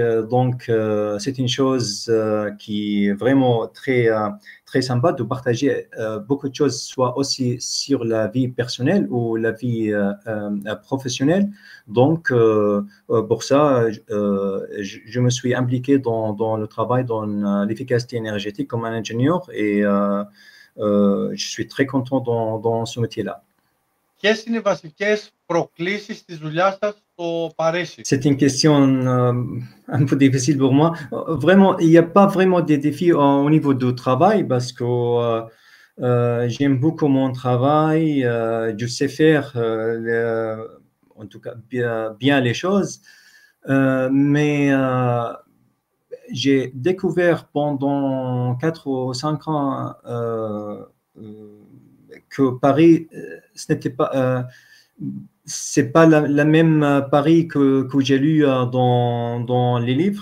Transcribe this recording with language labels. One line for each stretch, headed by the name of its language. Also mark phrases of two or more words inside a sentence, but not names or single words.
French: Donc, c'est une chose qui est vraiment très sympa de partager beaucoup de choses, soit aussi sur la vie personnelle ou la vie professionnelle. Donc, pour ça, je me suis impliqué dans le travail, dans l'efficacité énergétique comme un ingénieur et je suis très content dans ce métier-là.
Greek: Ποιες είναι οι βασικές προκλήσεις της δουλειάς σας στο Παρίσι?
French: C'est une question un peu difficile pour moi. Vraiment, il n'y a pas vraiment des défis au niveau du travail parce que j'aime beaucoup mon travail. Je sais faire, en tout cas, bien les choses. Mais j'ai découvert pendant 4 ou 5 ans que Paris, ce n'était pas, c'est pas la même Paris que j'ai lu dans les livres.